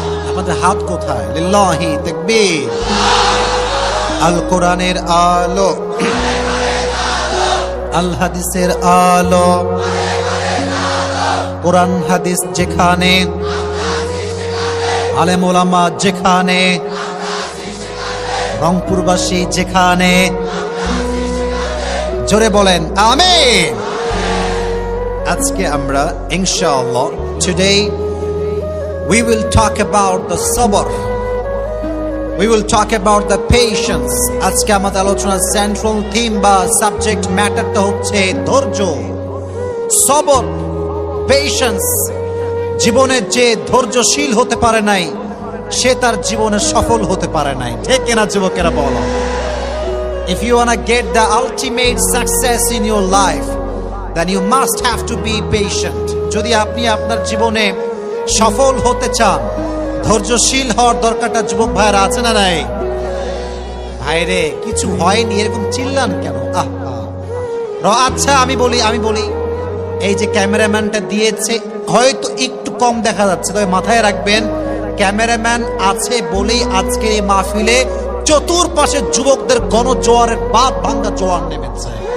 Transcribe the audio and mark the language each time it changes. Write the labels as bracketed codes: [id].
[bn] আমাদের হাত কোথায়? লিল্লাহি তাকবীর। আল কোরআনের আলো, আল হাদিসের আলো, কোরআন হাদিস যেখানে, আলেম ওলামা যেখানে, রংপুরবাসী যেখানে, জোরে বলেন আমিন। আজকে আমরা [en] ইনশাআল্লাহ, today we will talk about the sabr, we will talk about the patience. [bn] আজকে আমাদের আলোচনার সেন্ট্রাল থিম বা সাবজেক্ট ম্যাটারটা হচ্ছে ধৈর্য, সবর, পেশেন্স। জীবনে যে ধৈর্যশীল হতে পারে নাই সে তার জীবনে সফল হতে পারে নাই। ঠিক কিনা যুবকেরা বলো? [en] If you wanna get the ultimate success in your life, then you must have to be patient. [bn] যদি আপনি আপনার জীবনে সফল হতে চান, ধৈর্যশীল হওয়ার দরকারটা যুবক ভাইরা আছে না নাই? ভাইরে কিছু হয়নি এরকম চিল্লান কেন? আচ্ছা আমি বলি এই যে ক্যামেরাম্যানটা দিয়েছে হয়তো একটু কম দেখা যাচ্ছে, তবে মাথায় রাখবেন ক্যামেরাম্যান আছে বলেই আজকে এই মাহফিলে চতুর্পাশে যুবকদের গণজোয়ারের বাপ ভাঙ্গা জোয়ার নেমেছে।